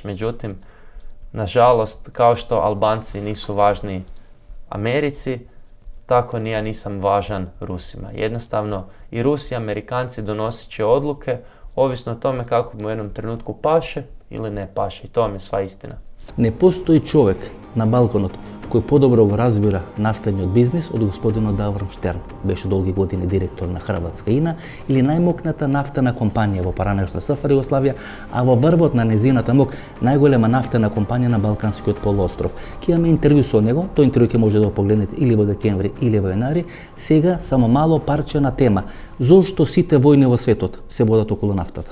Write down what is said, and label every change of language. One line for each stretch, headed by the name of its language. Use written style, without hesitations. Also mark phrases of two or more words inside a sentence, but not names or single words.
Croatian: Međutim, nažalost, kao što Albanci nisu važni Americi, tako ni ja nisam važan Rusima. Jednostavno, i Rusi i Amerikanci donosit će odluke ovisno o tome kako mu u jednom trenutku paše ili ne paše. I to vam je sva istina. Ne postoji čovjek na Balkanu koji
Macedonian: подобро разбира
Croatian: naftani biznis od gospodina Davor Štern,
Macedonian: беше долги години директор на Хрватска ИНА, или најмокната нафтена компанија во поранешна СФР Југославија, а во врвот на незината мок најголема нафтена компанија на Балканскиот полуостров. Ке имаме интервју со него, тој интервју ќе може да го погледнете или во декември или во јанари. Сега само мало парче на тема: зошто сите војни во светот се водат околу нафтата.